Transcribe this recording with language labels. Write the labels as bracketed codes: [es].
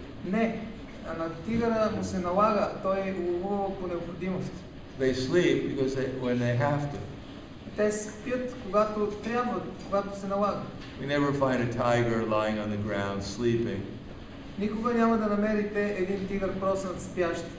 [bg] Не, на тигъра му се налага, той ловува по необходимост. [en] They sleep when they have to. [bg] Те спят, когато трябва, когато се налага. [en] We never find a tiger lying on the ground sleeping. [bg] Никога няма да намерите един тигър проснат спящ.